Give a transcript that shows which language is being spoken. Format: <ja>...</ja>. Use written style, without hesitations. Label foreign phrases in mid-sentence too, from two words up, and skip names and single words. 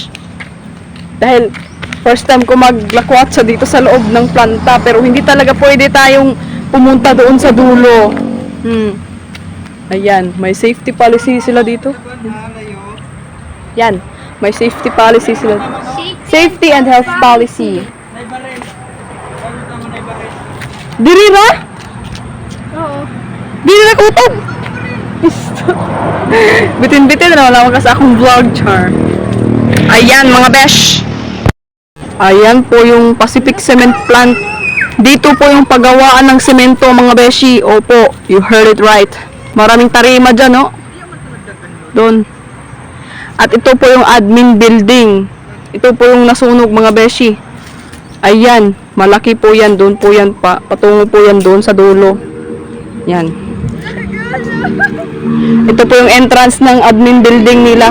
<tl>Dahil</tl> <en>first time</en> <tl>ko maglakwatsa dito sa loob ng planta, pero hindi talaga pwede tayong pumunta doon sa dulo. Ayan, may</tl> <en>safety policy</en> <tl>sila dito. Yan, may</tl> <en>safety policy</en> <tl>sila.</tl> <en>Safety and health policy.</en> <ceb>Diri ra? Oo. Diri ra kutob. Bitin-bitin na wala ka sa akong vlog,</ceb> <tl>char. Ayan mga besh. Ayan po yung Pacific Cement Plant Dito po yung paggawaan ng semento mga beshi. Opo,</tl> <en>you heard it right.</en> <tl>Maraming tarima dyan, no? Doon. At ito po yung admin building. Ito po yung nasunog mga beshi. Ayan, malaki po yan. Doon po yan pa. Patungo po yan doon sa dulo. Yan. Ito po yung entrance ng admin building nila.</tl>